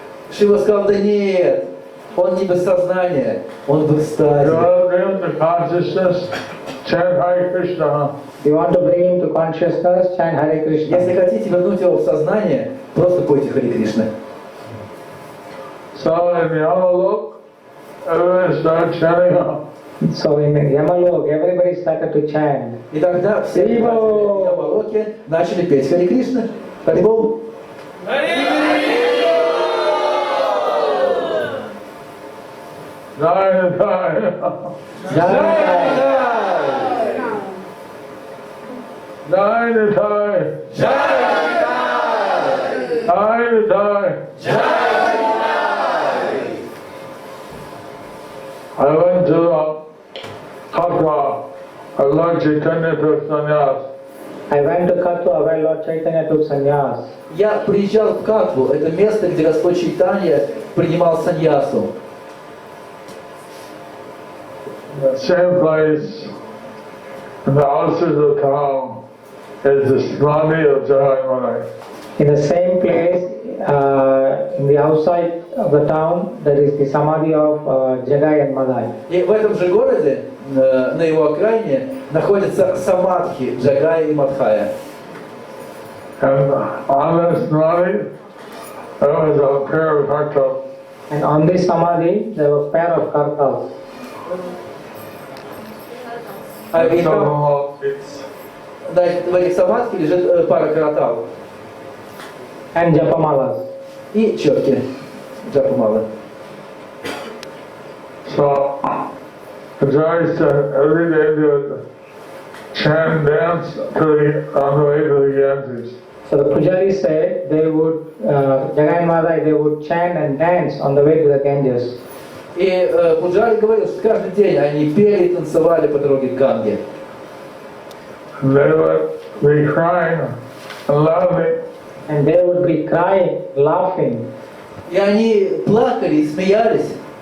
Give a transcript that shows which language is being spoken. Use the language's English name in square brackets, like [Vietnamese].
[Russian] Шива сказал, да нет, он не без сознания, он в [English] You [Russian] экстазе. [English] want to bring him to consciousness, chant Hare Krishna. You want to bring him to consciousness, chant Hare [Russian] Если [English] Krishna. [Russian] хотите вернуть его в сознание, просто пойте Харе Кришна. [English] So in Yamalok, everyone started chanting. So in Yamalok, everybody started to chant. [Russian] И тогда все в Ямалоке начали петь Харе Кришна. Харибол. [English] Nine times. Nine times. Nine times. I went to Katwa. Lord Chaitanya took sannyas. I went to Katwa where Lord Chaitanya took sannyas. [Russian] Я приезжал в Катву, это место, где Господь Чайтанья принимал саньясу. [English] The same place in the outskirts of town is the samadhi of Jayapataka. In the same place, in the outside of the town, there is the samadhi of Jagai and Madai. [Russian] И в этом же городе, на его окраине, находятся самадхи Джагая и Мадхая. [English] And on this samadhi, there was a pair of kartals. And on this samadhi, there were a pair of kartals. [Russian] И там, [English] So, [Russian] значит, в этих самадхи лежит пара каратал [English] And japamalas. [Russian] и четки джапамалы. [English] so Ajay said every day they would chant, dance on the way to the Ganges. So the Pujari said they would, Jagai and Madai, they would chant and dance on the way to the Ganges. [Russian] И Пуджари говорил, что каждый день они пели и танцевали по дороге к Ганге. [English] And they would be crying and laughing. And they would be crying, laughing. [Russian] И они плакали и смеялись.